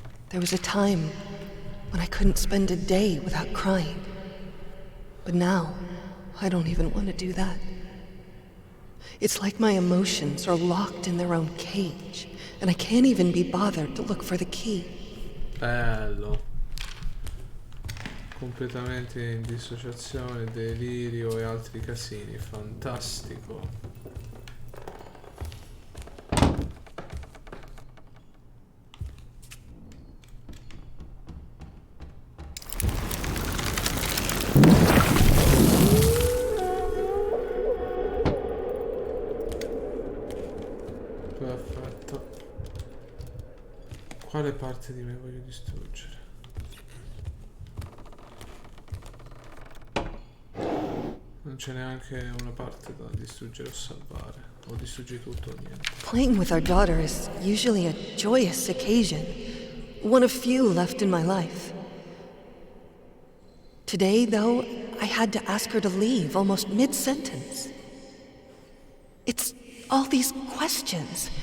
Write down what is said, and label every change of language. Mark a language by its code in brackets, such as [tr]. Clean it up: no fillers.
[en] There was a time when I couldn't spend a day without crying. But now, I don't even want to do that. It's like my emotions are locked in their own cage, and I can't even be bothered to look for the key. [it] Bello. Completamente in dissociazione, delirio e altri casini. Fantastico. Perfetto. Quale parte di me voglio distruggere? Non c'è neanche una parte da distruggere o salvare. O distruggi tutto o niente. [en] Playing with our daughter is usually a joyous occasion, one of few left in my life. Today, though, I had to ask her to leave almost mid-sentence. It's all these questions.